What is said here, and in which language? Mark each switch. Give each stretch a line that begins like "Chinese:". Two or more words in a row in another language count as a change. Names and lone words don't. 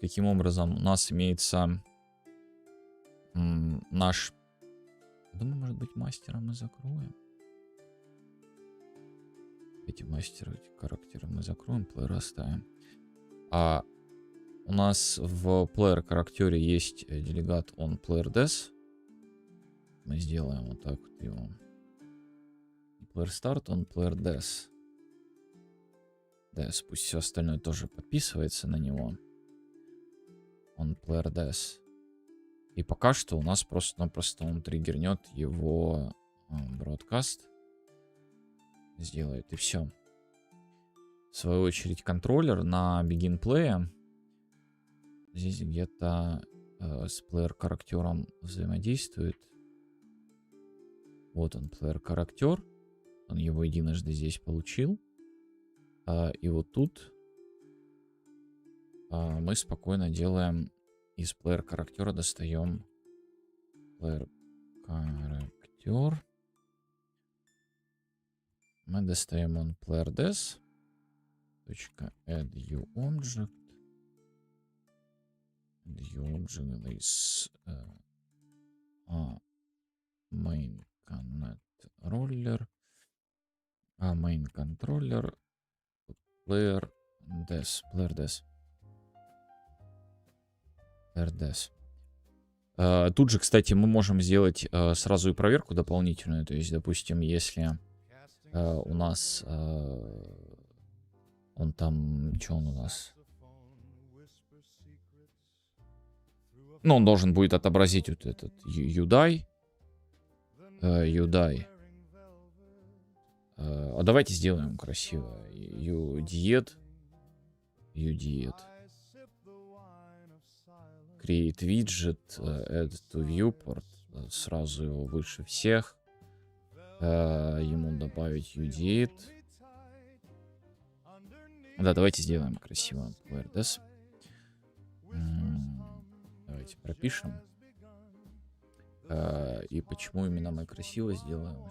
Russian: Каким образом? У нас имеется наш... Думаю, может быть, мастера мы закроем. Эти мастера, эти характеры мы закроем, плеер оставим. А у нас в player характере есть делегат
English: on player des.
Russian: Мы сделаем вот так вот его.
English: Player start on player des. Des,
Russian: пусть все остальное тоже подписывается на него.
English: On player des.
Russian: И пока что у нас просто-напросто он триггернет его broadcast. Сделает и все. В свою очередь контроллер на
English: begin play
Russian: здесь где-то с player характером взаимодействует. Вот он, player характер. Он его единожды здесь получил. И вот тут мы спокойно делаем из player характера, достаем player характер. Мы достаем он
English: player des. .add new object. New object is main controller. Main controller player des. Player des. Player des.
Russian: Тут же, кстати, мы можем сделать сразу и проверку дополнительную. То есть, допустим, если у нас он там, что он у нас? Ну, он должен будет отобразить вот этот UDI.
English: UDI.
Russian: А давайте сделаем красиво.
English: UDIED. UDIED. Create widget. Add to viewport.
Russian: Сразу его выше всех. Ему добавить UDIED. Да, давайте сделаем красиво.
English: Player des.
Russian: Давайте пропишем. И почему именно мы красиво сделаем?